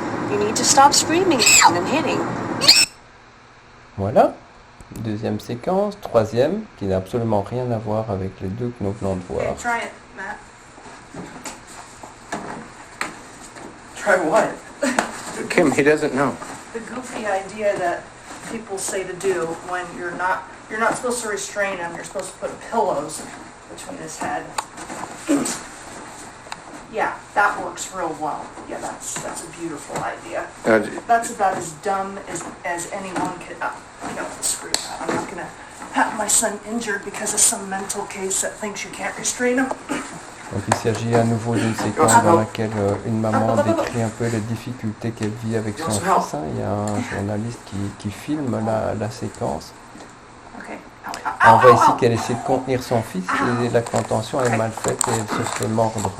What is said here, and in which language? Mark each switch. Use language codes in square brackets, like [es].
[en] You need to stop screaming and hitting. [fr] Voilà, deuxième séquence, troisième, qui n'a absolument rien à voir avec les deux que nous venons de voir. [en] Try it, Matt. Try what? Kim, he doesn't know. The goofy idea that people say to do when you're not supposed to restrain him, you're supposed to put pillows between his head. Yeah, that works real well. Yeah, that's a beautiful idea. That's about as dumb as anyone could. Screw that. I'm not gonna have my son injured because of some mental case that thinks you can't restrain him. [fr] Donc il s'agit à nouveau d'une séquence dans laquelle une maman décrit un peu les difficultés qu'elle vit avec son fils. Hein. Il y a un journaliste qui filme la séquence. [en] Okay. [fr] On voit ici qu'elle essaie de contenir son fils et la contention est mal faite et elle se fait mordre.